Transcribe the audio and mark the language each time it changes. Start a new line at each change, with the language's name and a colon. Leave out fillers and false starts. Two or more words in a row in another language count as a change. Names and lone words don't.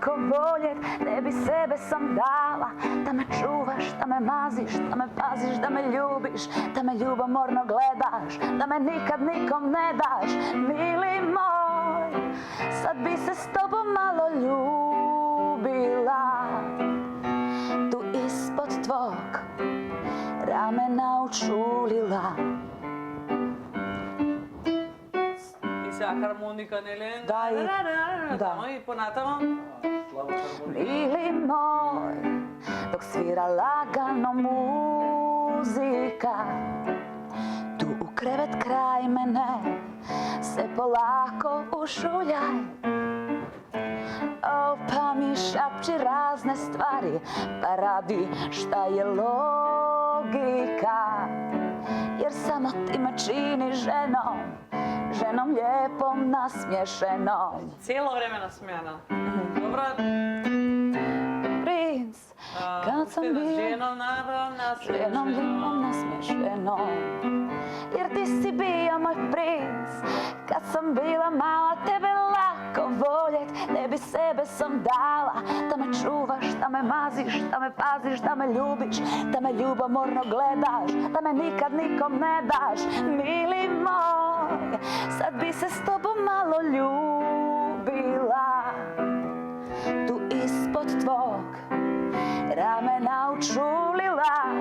Bosnian: lako voljet, tebi sebe sam dala, da me čuvaš, da me maziš, da me paziš, da me ljubiš, da me ljubomorno gledaš, da me nikad nikom ne daš, mili moj, sad bi se s tobom malo ljubila, tu ispod tvog ramena učulila.
Macedonian: И сега хармоника, нели? Да, и- да. Тамо и понатамо.
Bosnian: Mili moj, dok svira lagano muzika, tu u krevet kraj mene se polako ušuljaj. O, pa mi šapči razne stvari, pa radi šta je logika, jer samo ti me čini ženom, ženom lijepom nasmješenom.
Macedonian: Цело време насмеана. Добро.
Bosnian: Princ, kad sam bila Ženom naravno ženom lijepom nasmješenom, jer ti si bio moj princ. Kad sam bila mala, tebe lako voljet, tebi sebe sam dala, da me čuvaš, da me maziš, da me paziš, da me ljubiš, da me ljubomorno gledaš, da me nikad nikom ne daš, mili moj, sad bi se s tobom malo ljubila, tu ispod tvog ramena učulila.